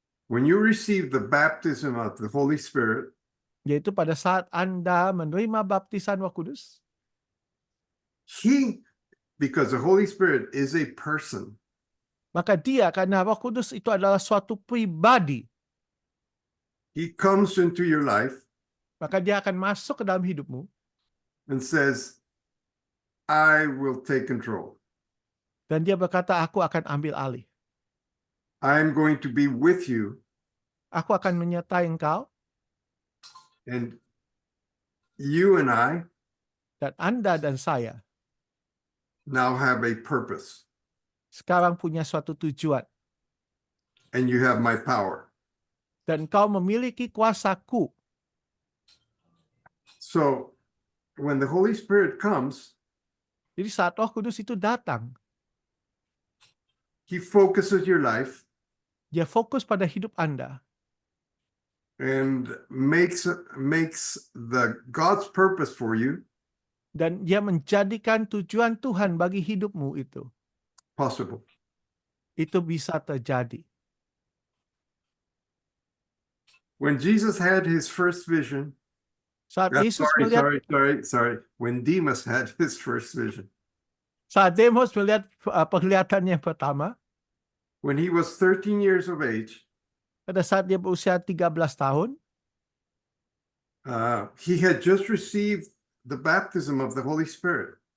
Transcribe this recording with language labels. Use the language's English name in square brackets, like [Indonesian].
[English] When you receive the baptism of the Holy Spirit, [Indonesian] Yaitu pada saat Anda menerima baptisan Roh Kudus, [English] because the Holy Spirit is a person, [Indonesian] maka dia, karena Roh Kudus itu adalah suatu pribadi, [English] he comes into your life [Indonesian] maka dia akan masuk ke dalam hidupmu [English] and says, I will take control. [Indonesian] dan dia berkata, aku akan ambil alih. [English] I'm going to be with you, [Indonesian] Aku akan menyertai engkau, [English] and you and I [Indonesian] dan Anda dan saya [English] now have a purpose, [Indonesian] sekarang punya suatu tujuan. [English] and you have my power. [Indonesian] Dan kau memiliki kuasaku. [English] So when the Holy Spirit comes, [Indonesian] Jadi saat Roh Kudus itu datang, [English] he focuses your life [Indonesian] dia fokus pada hidup Anda [English] and makes the God's purpose for you [Indonesian] dan dia menjadikan tujuan Tuhan bagi hidupmu itu [English] possible. [Indonesian] bisa terjadi. [English] When Jesus had his first vision, [Indonesian] Saat Yesus [English] sorry. When Demas had his first vision, [Indonesian] saat Demos melihat penglihatan yang pertama, [English] when he was 13 years of age, [Indonesian] pada saat dia berusia 13 tahun, [English] he had just received the baptism of the Holy Spirit.